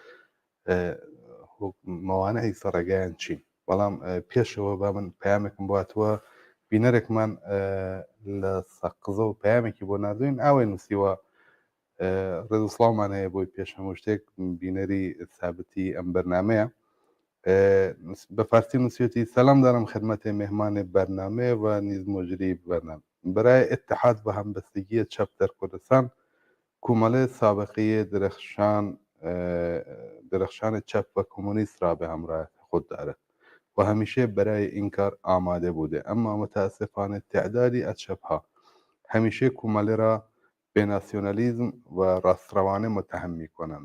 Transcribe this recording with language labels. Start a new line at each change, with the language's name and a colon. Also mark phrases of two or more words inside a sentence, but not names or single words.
Central Kurdish: مەوانەی سەر ڕێگایان چین بەڵام پێشەوە با من پەیامێکم باتوە بینەرێکمان لە سەقزە و پەیامێکی بۆ نردوین ئاوێ نووسیوە ڕێزوسڵاومان هەیە بۆی پێش هەموو شتێک بینەری سابتی ئەم بەرنمەیە بە فارسی نووسێتی
Persian: سەلام دارم خدمەتێ مهمانێ بەرنامێ و نیز مجری بەرنامە برای اتحاد و همبستگی چپ در کردستان کومله سابقه درخشان چپ و کمونیست را به همراه خود دارد و همیشه برای این کار آماده بوده اما متاسفانه تعدادی از چپها همیشه کومله را به ناسیونالیزم و راستروانه متهم می کنند.